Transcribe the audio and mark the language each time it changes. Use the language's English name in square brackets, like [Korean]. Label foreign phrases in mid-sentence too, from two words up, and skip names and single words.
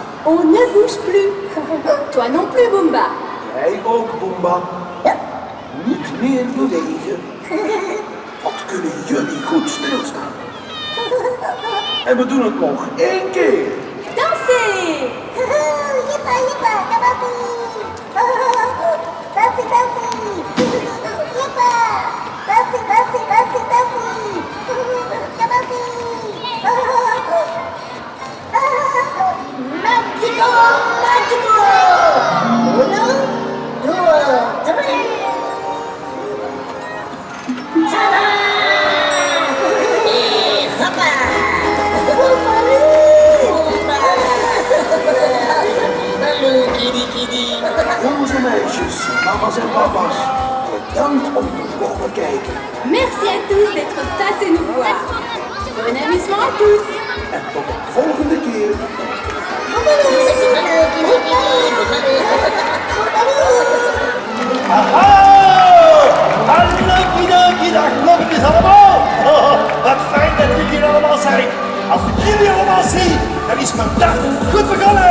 [French] On ne bouge plus. Toi non plus, Boomba. [Dutch] Jij ook, Boomba. Niet meer bewegen. Wat kunnen jullie goed stilstaan? En we doen het nog 1 keer. [French] Dansez. Yipa, kabasi. Dansi. Yipa. Dansi. Kabasi. Magico. 1, 2, 3. Tada! Hoppa! Baloo, kitty. [Dutch] Jongens en meisjes, mama's en papa's, bedankt om te komen kijken. [French] Merci à tous d'être passés nous voir. Bon amusement à tous. [Dutch] En tot de volgende keer. Halleluja, dag klokjes allemaal. Wat fijn dat jullie hier allemaal zijn. Als ik jullie allemaal zie, dan is mijn dag goed begonnen.